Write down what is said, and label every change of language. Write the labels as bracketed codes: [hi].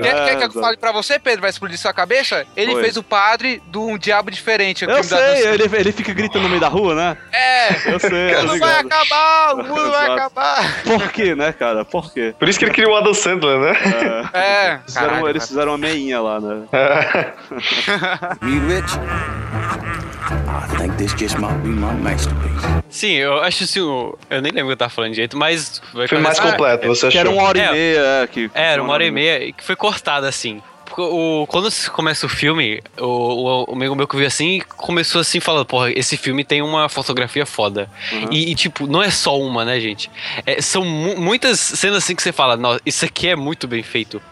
[pt] Quer que eu fale pra você, Pedro? Vai explodir sua cabeça? Ele fez o padre de um diabo diferente. Eu sei, ele fica gritando no meio da rua, né? É. Eu sei. O mundo vai acabar, o mundo vai acabar. Por quê, né, cara? Por quê? Por isso que ele criou o Adam Sandler, né? É. Eles fizeram uma meinha lá, né? Reed Rich. [en] I think this just might be my masterpiece. [pt] Sim, eu acho assim. Eu nem lembro o que eu tava falando direito, mas. Foi começar, mais completo, você achou? Era uma hora e meia. Que era uma hora e meia e que foi cortada assim. Quando começa o filme, o amigo meu que viu assim começou assim, falando: porra, esse filme tem uma fotografia foda. Uhum. E tipo, não é só uma, né, gente? É, são muitas cenas assim que você fala: nossa, isso aqui é muito bem feito.